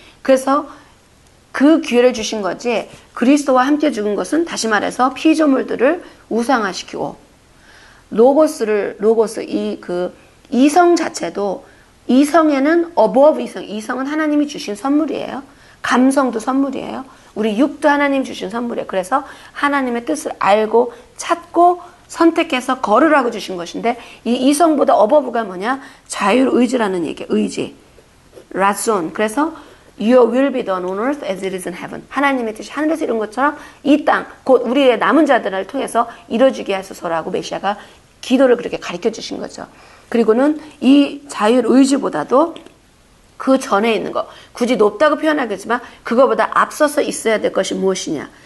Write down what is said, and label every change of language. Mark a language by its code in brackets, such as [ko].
[ko] 그래서 그 기회를 주신 거지 그리스도와 함께 죽은 것은 다시 말해서 피조물들을 우상화시키고 로고스 이성 자체도 이성에는 above 이성은 하나님이 주신 선물이에요. 감성도 선물이에요. 우리 육도 하나님 주신 선물이에요. 그래서 하나님의 뜻을 알고 찾고 선택해서 걸으라고 주신 것인데 이 이성보다 어버브가 뭐냐? 자율의지라는 얘기예요. 의지. 라존. [en] 그래서 Your will be done on earth as it is in heaven. [ko] 하나님의 뜻이 하늘에서 이룬 것처럼 이 땅, 곧 우리의 남은 자들을 통해서 이루어지게 하소서라고 메시아가 기도를 그렇게 가르쳐 주신 거죠. 그리고는 이 자율의지보다도 그 전에 있는 거, 굳이 높다고 표현하겠지만 그거보다 앞서서 있어야 될 것이 무엇이냐.